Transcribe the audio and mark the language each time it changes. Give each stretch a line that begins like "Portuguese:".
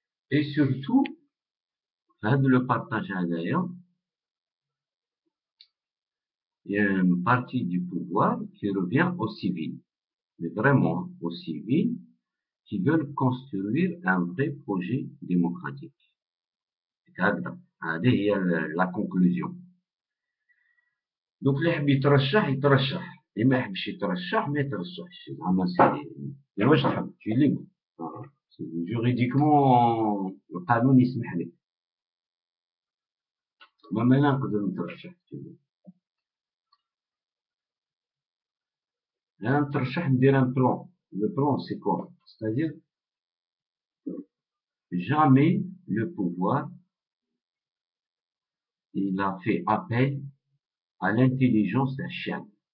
French: Et surtout, le partage d'ailleurs, il y a une partie du pouvoir qui revient aux civils, mais vraiment aux civils qui veulent construire un vrai projet démocratique.
Arabic: هذه هي la conclusion. Donc اللي يحب يترشح يترشح، اللي ما يحبش يترشح ما يترشحش. زعما سي واش تحب تجي ليبر جوريديكمون القانون يسمح لك. ما انا نقدر نترشح، انا نترشح ندير ان بلان.
French: Le plan, c'est quoi? C'est-à-dire, jamais le pouvoir, il a fait appel à l'intelligence d'un chien.